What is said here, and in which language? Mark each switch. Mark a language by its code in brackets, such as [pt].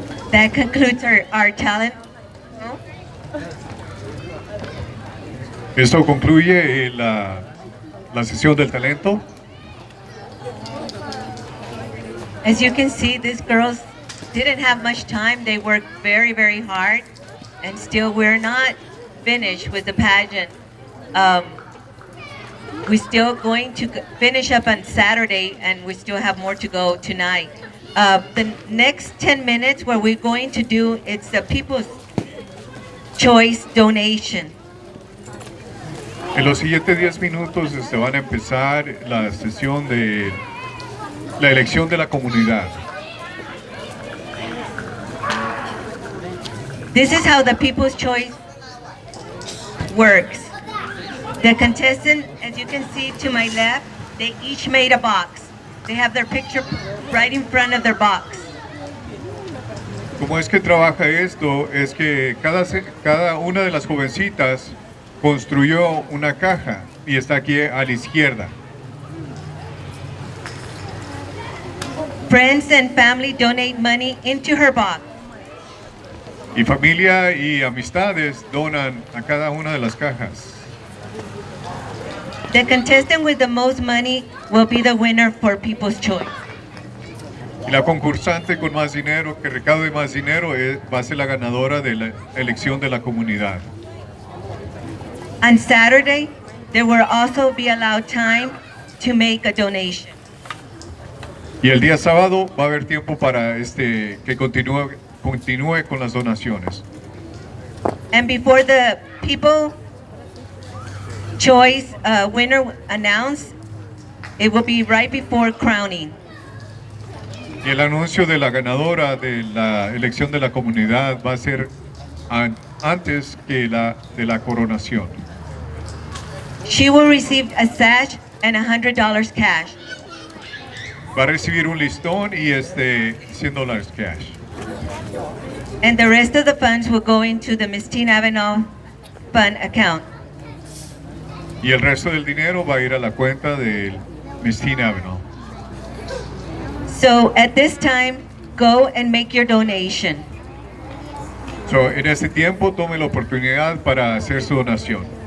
[en] That concludes our talent. [es] Esto concluye la sesión del talento. [en] As you can see, these girls didn't have much time. They worked very, very hard, and still we're not finished with the pageant. We're still going to finish up on Saturday, and we still have more to go tonight. The next 10 minutes, what we're going to do, it's the People's Choice donation. [es] En los siguientes 10 minutos van a empezar la sesión de la elección de la comunidad. [en] This is how the People's Choice works. The contestant, as you can see to my left, they each made a box. They have their picture right in front of their box. [es] ¿Cómo es que trabaja esto? Es que cada una de las jovencitas construyó una caja y está aquí a la izquierda. [en] Friends and family donate money into her box. [es] Y familia y amistades donan a cada una de las cajas. [en] The contestant with the most money will be the winner for People's Choice. [es] Y la concursante con más dinero, que recaude más dinero, va a ser la ganadora de la elección de la comunidad. [en] On Saturday, there will also be allowed time to make a donation. [es] Y el día sábado va a haber tiempo para que continúe con las donaciones. [en] And before the People's Choice winner announced, it will be right before crowning. [es] Y el anuncio de la ganadora de la elección de la comunidad va a ser antes que de la coronación. [en] She will receive a sash and $100 cash. [es] Va a recibir un listón y $100 cash. [en] And the rest of the funds will go into the Miss Teen Avenal fund account. [es] Y el resto del dinero va a ir a la cuenta del Miss Teen Avenal. [en] So at this time, go and make your donation. [es] So, en este tiempo tome la oportunidad para hacer su donación.